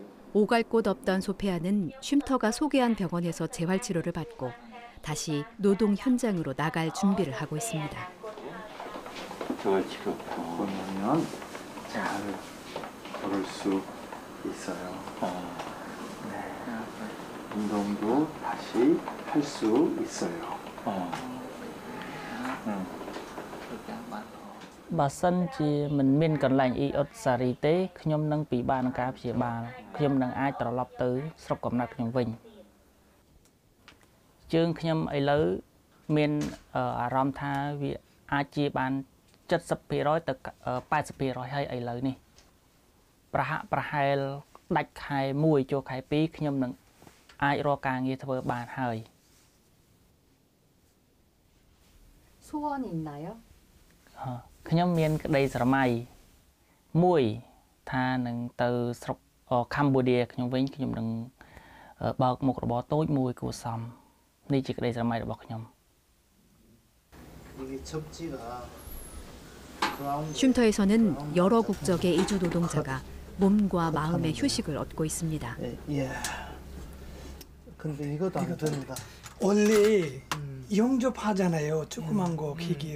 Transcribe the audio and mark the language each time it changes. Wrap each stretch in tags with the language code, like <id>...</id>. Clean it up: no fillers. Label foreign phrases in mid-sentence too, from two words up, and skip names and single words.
<ko>오갈 곳 없던 소페아는 쉼터가 소개한 병원에서 재활치료를 받고 다시 노동 현장으로 나갈 준비를 하고 있습니다. 재활치료 받고 나면 잘 걸을 수 있어요. 운동도 다시 할 수 있어요.</ko> <km>បើសិនជាមិនមានកន្លែងអ៊ីអ៊ុតសារីទេខ្ញុំនឹងពិបាកក្នុងការព្យាបាលខ្ញុំនឹងអាចត្រឡប់ទៅស្រុកកំណើតខ្ញុំវិញជើងខ្ញុំឥឡូវមានអារម្មណ៍ថាវាអាចជាបាន 70% ទៅ 80% ហើយឥឡូវនេះប្រហែលដាច់ខែ1ចូលខែ2ខ្ញុំនឹងអាចរកការងារធ្វើបានហើយ</km> <ko>소원이 있나요?</ko> <km>ខ្ញុំមានក្តីស្រមៃមួយថានឹងទៅស្រុកកម្ពុជាខ្ញុំវិញខ្ញុំនឹងបើកមុខរបរតូចមួយគួរសមនេះជាក្តីស្រមៃរបស់ខ្ញុំ</km> <ko>쉼터에서는 여러 국적의 이주 노동자가 몸과 마음의 휴식을 얻고 있습니다. 근데 이것도 안 됩니다. 원래 영접하잖아요. 조그만 거 기계로.</ko>